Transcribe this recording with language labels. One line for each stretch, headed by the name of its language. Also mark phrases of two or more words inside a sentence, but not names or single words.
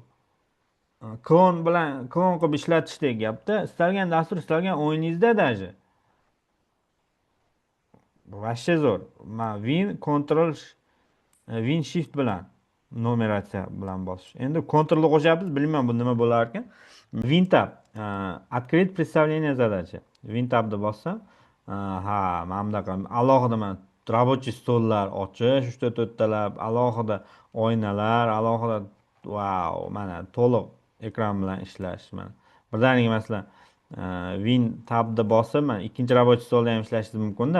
Uzbek: Klon bilan klon qilib ishlatishdek gapda. Istalgan dastur, istalgan o'yiningizda даже. Bu vashshe zo'r. Mana Win Shift bilan numeratsiya bilan bosish. Endi Ctrl qo'shyapmiz, bilmayman bu nima bo'lar ekan. WinTab.
Russian: Открыть представление задачи.
Uzbek: WinTabni bossam, mana bunaqa alohida mana рабочий stollar ochish, 3-4 talab, alohida oynalar, alohida mana to'liq ekran bilan ishlash mana. Birdaniga masalan, WinTabni bosib, mana ikkinchi рабочий stolda ham ishlashingiz mumkin-da.